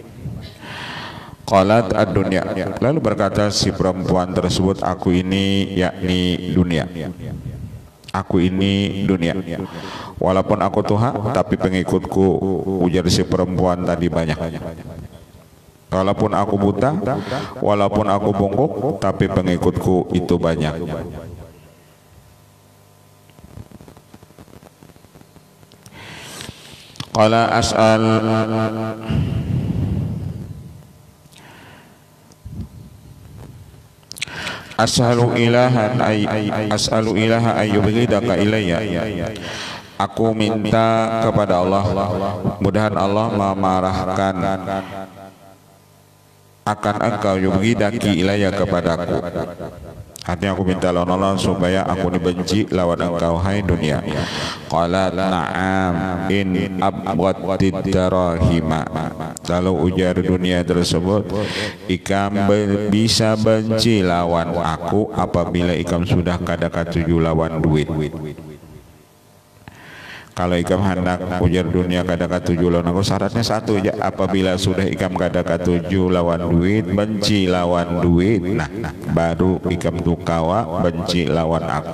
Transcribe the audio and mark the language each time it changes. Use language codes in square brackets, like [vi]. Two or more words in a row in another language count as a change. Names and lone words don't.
[ar] قالت الدنيا [bjn] lalu berkata si perempuan tersebut aku ini yakni dunia aku ini dunia walaupun aku tuha tapi pengikutku ujar si perempuan tadi banyak walaupun aku buta walaupun aku bungkuk tapi pengikutku itu banyak. [ar] قال أسأل الله أن يبغضك إلي [bjn] aku minta kepada Allah mudahan Allah memarahkan akan engkau [ar] يبغضك إلي [bjn] kepadaku artinya aku minta lawan Allah supaya aku dibenci lawan engkau hai dunia. [ar] قال نعم إن أبغضت الدراهم [bjn] lalu ujar dunia tersebut ikam bisa benci lawan aku apabila ikam sudah kada katuju lawan duit. Kalau ikam hendak ujar dunia kada katuju lawan aku syaratnya satu aja apabila sudah ikam kada katuju lawan duit benci lawan duit nah baru ikam tukawa benci lawan aku.